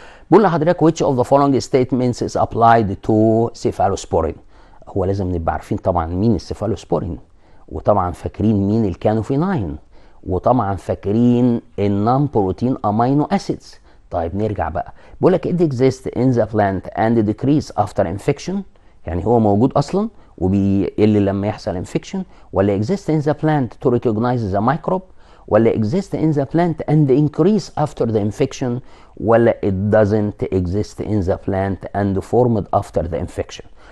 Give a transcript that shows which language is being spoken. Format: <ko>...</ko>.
<ar>بقول لحضرتك</ar> <en>which of the following statements is applied to cephalosporin.</en> <ar>هو لازم نبقى عارفين طبعا مين السيفالوسبورين، وطبعا فاكرين مين الكانوفيناين، وطبعا فاكرين النون بروتين امينو اسيدز. طيب نرجع بقى بقول لك</ar> <en>it exists in the plant and decrease after infection،</en> <ar>يعني هو موجود اصلا وبيقل لما يحصل</ar> <en>infection، ولا exist in the plant to recognize the microbe، ولا exist in the plant and increase after the infection، ولا it doesn't exist in the plant and formed after the infection.</en>